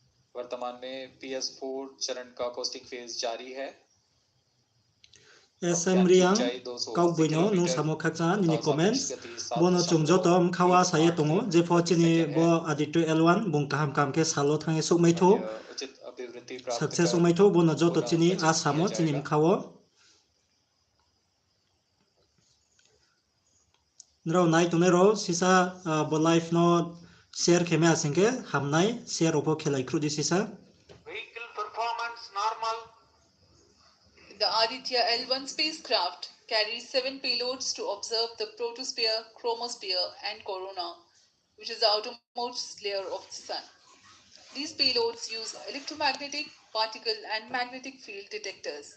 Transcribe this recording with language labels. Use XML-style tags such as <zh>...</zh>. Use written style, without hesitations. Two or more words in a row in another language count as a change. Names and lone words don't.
<hi>वर्तमान में PS4 चरण का</hi> <en>coasting phase</en> <hi>जारी है।</hi> <trp>SM riang kau buino nung samo khaksa nini comments bono chungjo to mkhawa saye tongo jefo chini bo Aditya L1 bung kaham kam ke salo thange sukmai tho success sukmai tho bono joto chini asamo chini mkhawo nro nai tonero sisa bo life no share kheme asengke hamnai share opo khelai krudi sisa</trp> <en>Vehicle performance normal. The Aditya L1 spacecraft carries 7 payloads to observe the protosphere, chromosphere, and corona, which is the outermost layer of the Sun. These payloads use electromagnetic, particle, and magnetic field detectors.</en>